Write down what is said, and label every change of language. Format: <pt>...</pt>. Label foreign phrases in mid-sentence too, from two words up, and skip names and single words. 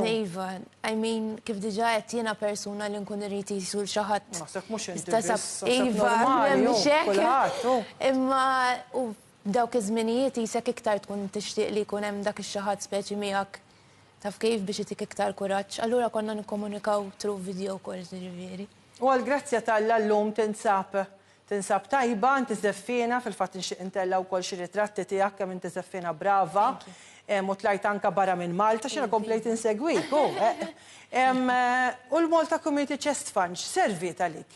<mt>Iva,</mt> <en>I mean</en> <mt>kif diġà qed jiena persuna li nkun irid jisur xi ħadd. Naħseb mhux inti Iva, imma dawk iż-żminijiet jisek iktar tkun tixtieq li jkun hemm dak ix-xi ħadd speċi miegħek taf kif biex itik iktar kuraġġ. Allura konna nikkomunikaw</mt> <en>through video calls</en> <mt>ġifieri. U għall-grazzja tal-llum tinsab tajba, inti żeffina, fil-fatt nixtieq intella wkoll xi ritratti tiegħek kemm inti żeffina brava. U tlajt anke barra minn Malta x'inha komplejt insegwik. U l-Malta Community Chest Fund x'servit għalik?</mt>